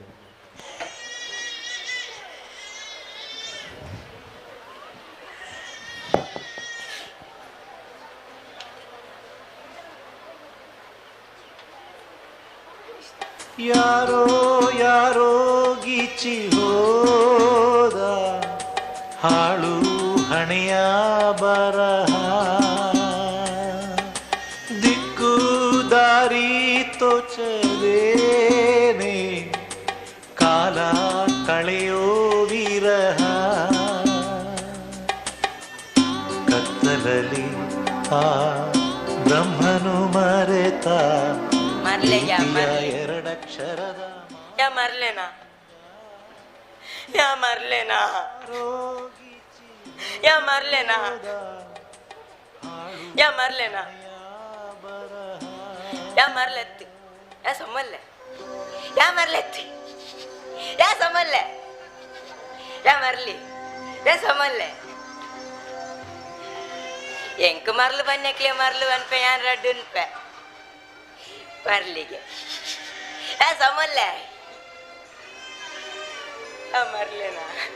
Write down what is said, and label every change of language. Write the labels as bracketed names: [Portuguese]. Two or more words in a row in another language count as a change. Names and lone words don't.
[Kannada] ಯಾರೋ ಯಾರೋ ಗೀಚಿ ಹೋದ ಹಾಳು ಹಣೆಯ ಬರಹ ದಿಕ್ಕು ದಾರಿ ತೋಚದೇನೆ ಕಾಲ ಕಳೆಯೋ ವಿರಹ ಕತ್ತಲಲ್ಲಿ ಆ ಬ್ರಹ್ಮನು ಮರೆತ ಎರಡಕ್ಷರದ [Tulu] ಯಾ ಮರ್ಲೇನಾ ಯಾ ಮರ್ಲೇನಾ ಯಾ ಮರ್ಲೇನಾ ಯಾ ಮರ್ಲೇನಾ ಯಾ ಮರ್ಲೆತ್ತಿ ಯಾ ಸೊಮ್ಮಲ್ಲೆ ಯಾ ಮರ್ಲೆತ್ತಿ ಯಾ ಸೊಮ್ಮಲ್ಲೆ ಯಾ ಮರ್ಲಿ ಯಾ ಸೊಮ್ಮಲ್ಲೆ ಎಂಕ್ ಮರ್ಲು ಬನ್ನಕ್ಲೆ ಮರ್ಲು ಅನ್ಪೆ ಯಾನ್ ರಡ್ಡು ಅನ್ಪೆ ಮರ್ಲಿಗೆ ಯಾ ಸೊಮ್ಮಲ್ಲೆ ಯಾ ಮರ್ಲೇನಾ